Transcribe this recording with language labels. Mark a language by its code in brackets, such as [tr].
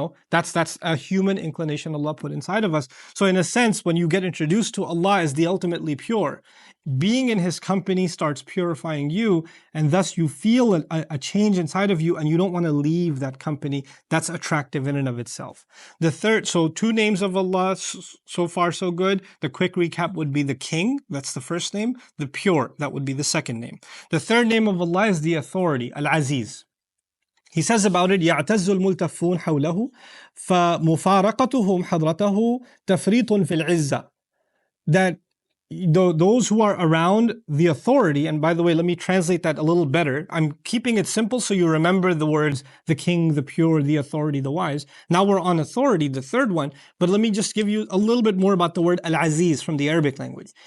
[en] That's a human inclination Allah put inside of us. So in a sense, when you get introduced to Allah as the ultimately pure, being in His company starts purifying you, and thus you feel a change inside of you, and you don't want to leave that company. That's attractive in and of itself. The third, so 2 names of Allah, so far so good. The quick recap would be the King, that's the first name. The pure, that would be the second name. The third name of Allah is the authority, Al-Aziz. He says about it, [ar] يعتز الملتفون حوله فمفارقتهم حضرته تفريط في العزة. [en] That those who are around the authority, and by the way, let me translate that a little better. I'm keeping it simple so you remember the words, the king, the pure, the authority, the wise. Now we're on authority, the third one, but let me just give you a little bit more about the word al-aziz from the Arabic language.